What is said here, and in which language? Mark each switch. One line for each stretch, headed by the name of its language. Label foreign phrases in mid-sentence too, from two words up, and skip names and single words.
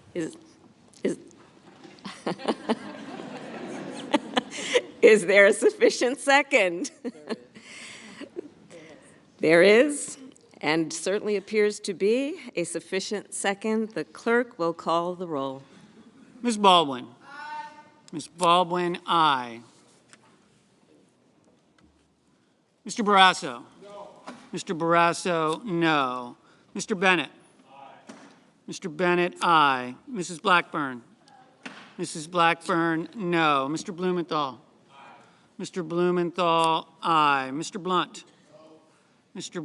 English: Is there a sufficient second? There is, and certainly appears to be, a sufficient second. The clerk will call the roll. Ms. Baldwin. Aye. Ms. Baldwin, aye. Mr. Barrasso. No. Mr. Barrasso, no. Mr. Bennett. Aye. Mr. Bennett, aye. Mrs. Blackburn. Mrs. Blackburn, no. Mr. Blumenthal. Aye. Mr. Blumenthal, aye. Mr. Blunt. No. Mr.